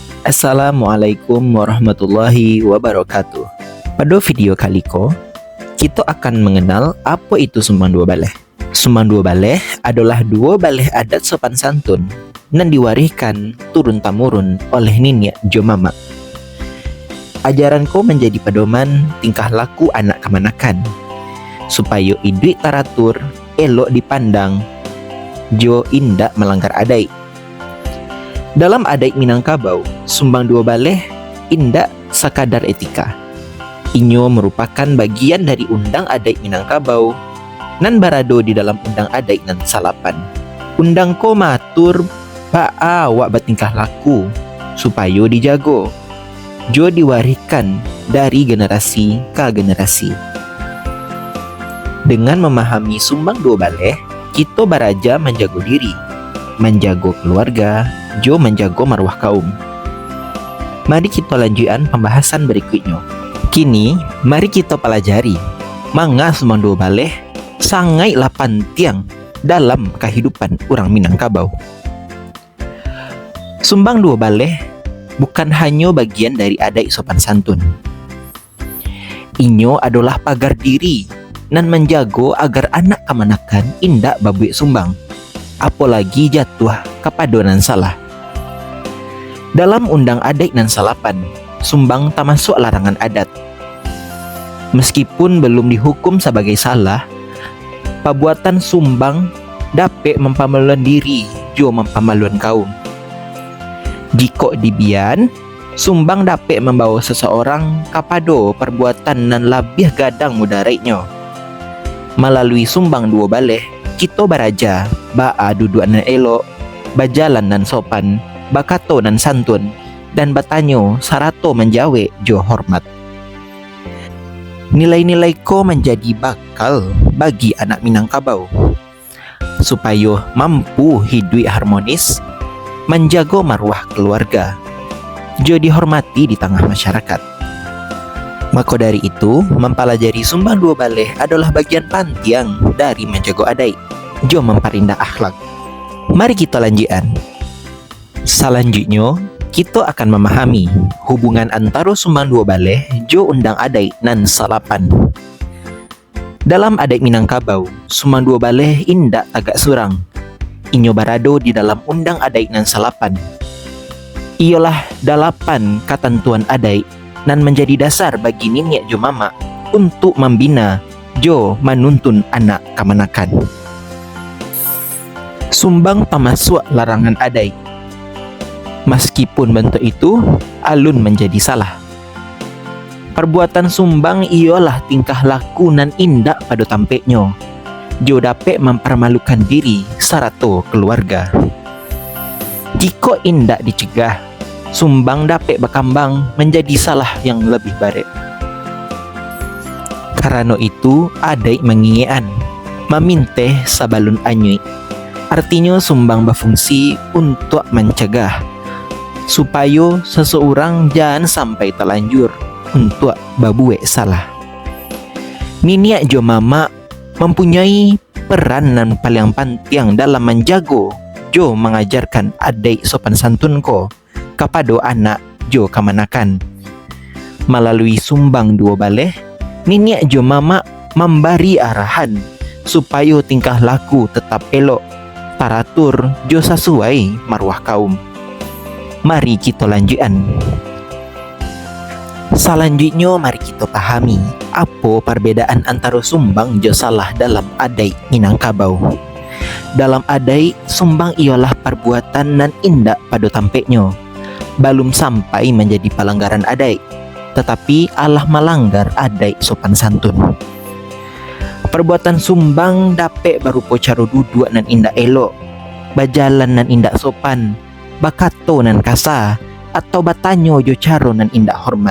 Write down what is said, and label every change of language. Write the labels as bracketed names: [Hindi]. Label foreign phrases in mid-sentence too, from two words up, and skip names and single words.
[Arabic] Assalamualaikum warahmatullahi wabarakatuh. [Indonesian] Pada video [Minangkabau] kali ko, [Indonesian] kita akan mengenal apa itu sumbang dua baleh. Sumbang dua baleh adalah dua baleh adat sopan santun yang diwariskan turun-temurun oleh nenek jo mama. Ajaran ko menjadi pedoman tingkah laku anak kemanakan, supaya hidup teratur, elok dipandang, [Minangkabau] jo indak [Indonesian] melanggar adat. Dalam adat Minangkabau, sumbang dua baleh indak sekadar etika. [Minangkabau] Inyo merupakan bagian dari undang adat Minangkabau nan barado di dalam undang adat nan salapan. Undang ko matur baa awak bertingkah laku supaya dijago, jo diwariskan dari generasi ke generasi. Dengan memahami sumbang dua baleh, kita baraja menjago diri, menjago keluarga, jo menjago marwah kaum. [Indonesian] Mari kita lanjutkan pembahasan berikutnya. Kini, mari kita pelajari manga sumbang dua baleh sangatlah penting dalam kehidupan orang Minangkabau. Sumbang dua baleh bukan hanya bagian dari adat sopan santun. [Minangkabau] Inyo adalah pagar diri dan menjago agar anak kemanakan indak babuik sumbang, apalagi jatuh kepada nan salah. Dalam undang adat nan salapan, sumbang tak masuk larangan adat. [Indonesian] Meskipun belum dihukum sebagai salah, perbuatan sumbang dapat [Minangkabau] mempamaluan diri jo mempamaluan kaum. [Indonesian] Jika dibian, sumbang dapat membawa seseorang kepada perbuatan [Minangkabau] nan lebih gadang mudaratnya. Melalui sumbang dua baleh, kita baraja baa duduk nan elok, bajalan nan sopan, bakato nan santun, dan bertanya sarato menjawe jo hormat. [Indonesian] Nilai-nilai ko menjadi bakal bagi anak Minangkabau supaya mampu hidup harmonis, menjaga marwah keluarga, jo dihormati di tengah masyarakat. Maka dari itu, mempelajari sumbang dua baleh adalah bagian penting dari menjaga adat, jo memperindah akhlak. Mari kita lanjutkan. Selanjutnya, kita akan memahami hubungan antara sumbang dua baleh jo undang adat nan salapan. [Minangkabau] Dalam adat Minangkabau, sumbang dua baleh indak tagak surang. Inyo barado di dalam undang adat nan salapan. [Indonesian] Ialah 8 ketentuan adat nan menjadi dasar bagi nenek jo mama untuk membina jo menuntun anak kemanakan. Sumbang pemasuk larangan adat. Meskipun bentuk itu alun menjadi salah. [Minangkabau] Perbuatan sumbang ialah tingkah laku nan indak pada tampeknya, jo dapat mempermalukan diri serta keluarga. [Indonesian] Jika indak dicegah, sumbang dapat berkembang menjadi salah yang lebih baik. Karena itu, adat mengingatkan, [Minangkabau] meminteh sabalun anyui. [Indonesian] Artinya sumbang berfungsi untuk mencegah supaya seseorang jangan sampai terlanjur untuk berbuat salah. Nenek jo mama mempunyai peran yang paling penting dalam menjaga jo mengajarkan adat sopan santun ko kepada anak jo kemanakan. Melalui sumbang dua baleh, nenek jo mama memberi arahan supaya tingkah laku tetap elok, teratur jo sesuai marwah kaum. Mari kita lanjutkan. Selanjutnya mari kita pahami apa perbedaan antara sumbang jo salah dalam adat Minangkabau. [Minangkabau] Dalam adat, sumbang ialah perbuatan nan indak pada tampeknya, [Indonesian] belum sampai menjadi pelanggaran adat, tetapi alah melanggar adat sopan santun. [Minangkabau] Perbuatan sumbang dapat berupa cara duduk nan indak elok, bajalan nan indak sopan, bakato nan kasar, atau bertanya jo cara nan indak hormat.